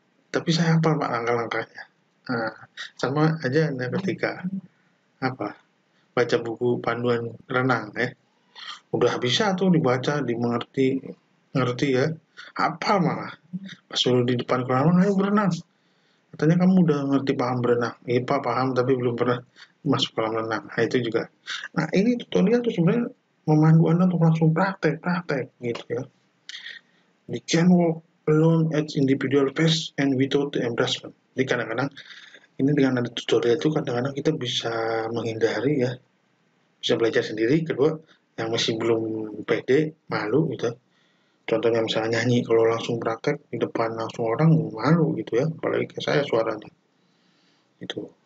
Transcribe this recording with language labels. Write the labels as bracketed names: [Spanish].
[Indonesian] Tapi saya hafal Pak langkah-langkahnya. Nah, sama aja Anda ketika apa baca buku panduan renang ya, udah bisa tuh dibaca, dimengerti, ngerti ya, hafal malah. Pas suruh di depan kolam, ayo berenang. Katanya kamu udah ngerti paham berenang. Iya Pak, paham tapi belum pernah masuk kolam renang. Nah, itu juga. Nah, ini tutorial tuh sebenarnya memandu Anda untuk langsung praktek gitu ya. [English] They can walk alone at individual pace and without the embarrassment. [Indonesian] Jadi kadang-kadang ini dengan ada tutorial itu kadang-kadang kita bisa menghindari ya, bisa belajar sendiri. Kedua, yang masih belum pede, malu gitu. Contohnya misalnya nyanyi, kalau langsung praktek di depan langsung orang malu gitu ya, apalagi ke saya suaranya. Itu.